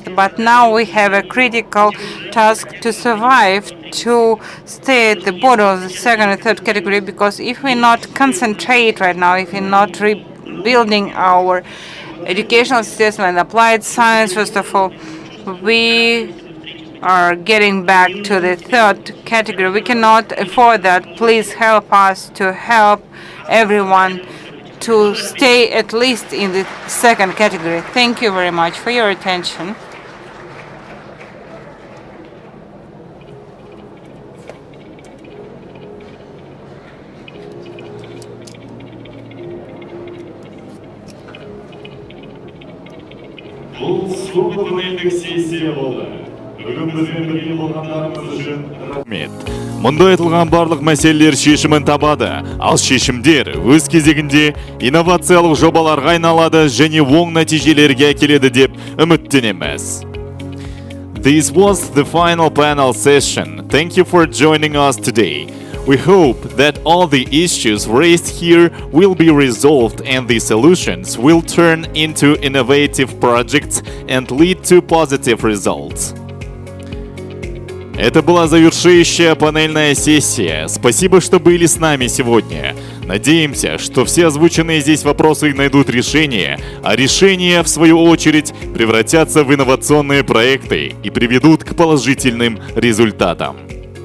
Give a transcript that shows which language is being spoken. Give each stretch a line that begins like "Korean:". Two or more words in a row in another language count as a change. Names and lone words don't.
English: But now we have a critical task to survive, to stay at the bottom of the second and third category, because if we not concentrate right now, if we're not rebuilding our educational system and applied science, first of all, we are getting back to the third category. We cannot afford that. Please help us to help everyone to stay at least in the second category. Thank you very much for your attention.
Kazakh: Бұл соңғы панельдік сессия болды. Бүгін бізбен бірге болғандарыңыз үшін рахмет. Мұнда айтылған барлық мәселелер шешімін табады, ал шешімдер өз кезегінде инновациялық жобаларға айналады және оң нәтижелерге әкеледі деп үміттенеміз.
English: This was the final panel session. Thank you for joining us today. We hope that all the issues raised here will be resolved and the solutions will turn into innovative projects and lead to positive results.
Russian: Это была завершающая панельная сессия. Спасибо, что были с нами сегодня. Надеемся, что все озвученные здесь вопросы найдут решение, а решения, в свою очередь, превратятся в инновационные проекты и приведут к положительным результатам.